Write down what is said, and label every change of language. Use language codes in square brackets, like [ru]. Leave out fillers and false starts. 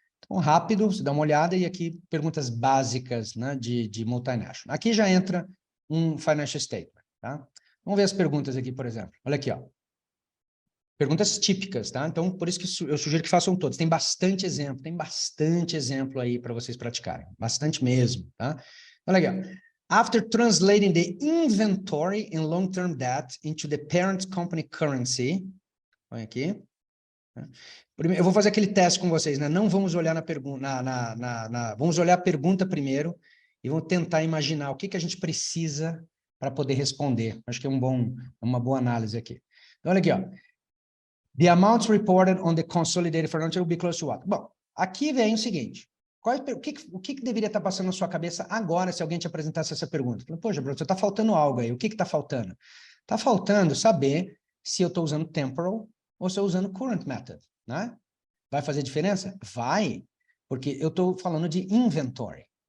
[pt] Então, rápido, você dá uma olhada, e aqui perguntas básicas, né, de multinational. Aqui já entra um financial statement, tá? Vamos ver as perguntas aqui, por exemplo. Olha aqui, ó. Perguntas típicas, tá? Então, por isso que eu sugiro que façam todos. Tem bastante exemplo aí para vocês praticarem. Bastante mesmo, tá? Olha aqui, ó. [en] After translating the inventory and long-term debt into the parent company currency, [pt] olha aqui. Eu vou fazer aquele teste com vocês, né? Não vamos olhar na pergunta, vamos olhar a pergunta primeiro e vamos tentar imaginar o que a gente precisa para poder responder. Acho que é uma boa análise aqui. Então, olha aqui, ó. [en] The amounts reported on the consolidated financial will be close to what? [pt] Bom, aqui vem o seguinte. O que deveria estar passando na sua cabeça agora se alguém te apresentasse essa pergunta? Poxa, Bruno, você está faltando algo aí. O que está faltando? Está faltando saber se eu estou usando temporal ou se eu estou usando current method, né? Vai fazer diferença? Vai, porque eu estou falando de inventory.